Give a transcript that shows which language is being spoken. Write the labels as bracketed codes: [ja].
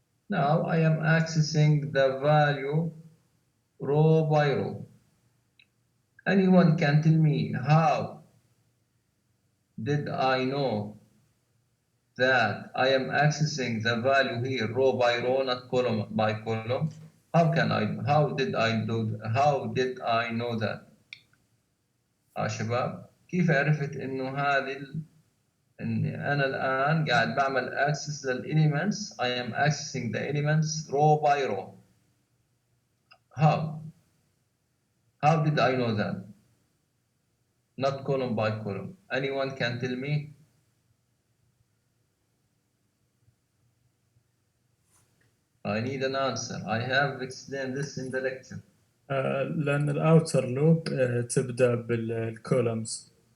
[en] Now I am accessing the value row by row. Anyone can tell me how did I know that I am accessing the value here row by row, not column by column? How did I know that؟ [ar] شباب كيف عرفت انه اني انا الان قاعد بعمل access للelements. [en] I am accessing the elements row by row. How did I know that? Not column by column. Anyone can tell me? I need an answer. I have explained this in the lecture. [ar] لأن الأوتر لوب تبدأ بالكولمز.